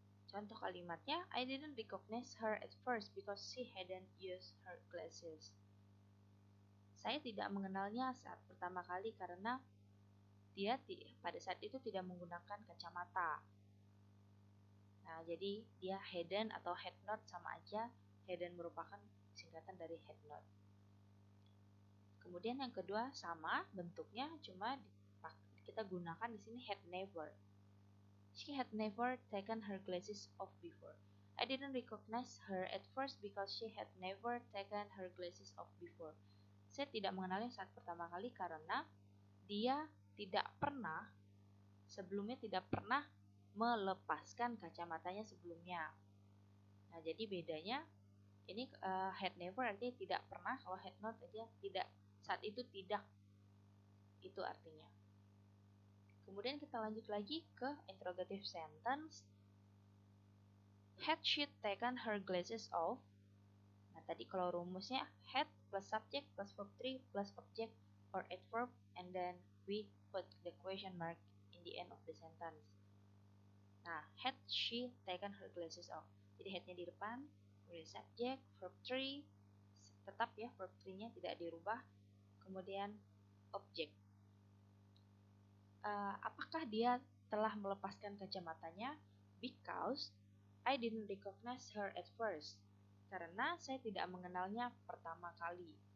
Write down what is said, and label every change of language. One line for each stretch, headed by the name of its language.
Indonesian: Contoh kalimatnya,
English: I didn't recognize her at first because she hadn't used her glasses.
Indonesian: Saya tidak mengenalnya saat pertama kali karena dia pada saat itu tidak menggunakan kacamata. Nah, jadi dia hadn't atau had not sama aja. Hadn't merupakan singkatan dari had not. Kemudian yang kedua sama bentuknya, cuma kita gunakan di sini had never.
English: She had never taken her glasses off before. I didn't recognize her at first because she had never taken her glasses off before.
Indonesian: Saya tidak mengenalnya saat pertama kali karena dia tidak pernah, sebelumnya tidak pernah melepaskan kacamatanya sebelumnya. Nah, jadi bedanya ini had never artinya tidak pernah, kalau had not aja tidak, saat itu tidak, itu artinya. Kemudian kita lanjut lagi ke interrogative sentence.
English: Had she taken her glasses off?
Indonesian: Nah, tadi kalau rumusnya
English: had plus subject plus verb 3 plus object or adverb, and then we put the question mark in the end of the sentence. Nah, had she taken her glasses off?
Indonesian: Jadi had-nya di depan, kemudian subject, verb 3, tetap ya verb 3-nya tidak dirubah, kemudian object. Apakah dia telah melepaskan kacamatanya?
English: Because I didn't recognize her at first.
Indonesian: Karena saya tidak mengenalnya pertama kali.